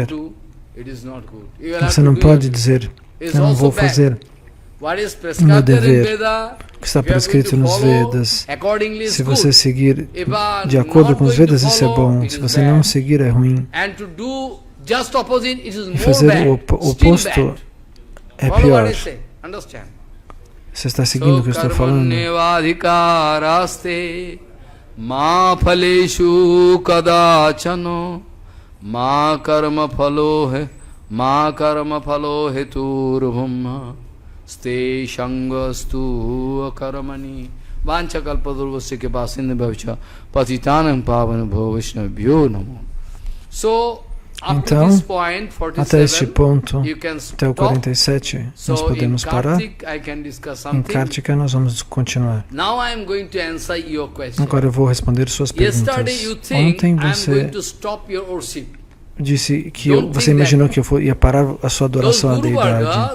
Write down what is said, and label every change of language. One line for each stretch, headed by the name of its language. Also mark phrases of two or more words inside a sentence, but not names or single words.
Portuguese: Você não pode dizer, eu não vou fazer o meu dever, o que está prescrito nos Vedas. Se você seguir de acordo com os Vedas, isso é bom. Se você não seguir, é ruim. E fazer o oposto é pior. Você está seguindo o que eu estou falando?
Sanskrit: Ma phaleshu kadachano ma karma phalo heturvumma ste shangastu akarmani vancha kalpadurvasya ke basinde bhavcha patitanam pavana bhavishnabhyo namo.
Portuguese: Então, até este ponto, até o 47, nós podemos parar. Em Kartika, nós vamos continuar. Agora eu vou responder suas perguntas. Ontem você disse que você imaginou que eu ia parar a sua adoração à deidade.